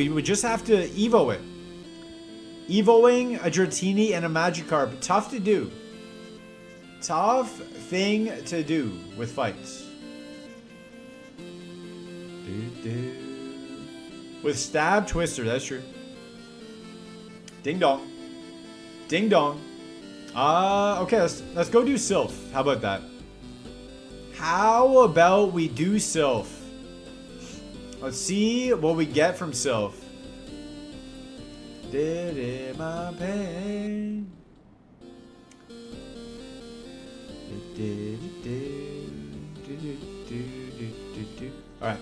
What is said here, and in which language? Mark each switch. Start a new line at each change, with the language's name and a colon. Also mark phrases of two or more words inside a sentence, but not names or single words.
English: We would just have to Evo it. Evoing a Dratini and a Magikarp. Tough to do. Tough thing to do with fights. With Stab Twister, that's true. Ding dong. Ding dong. Okay, let's go do Sylph. How about that? How about we do Sylph? Let's see what we get from Sylph. Did it my pain? Alright.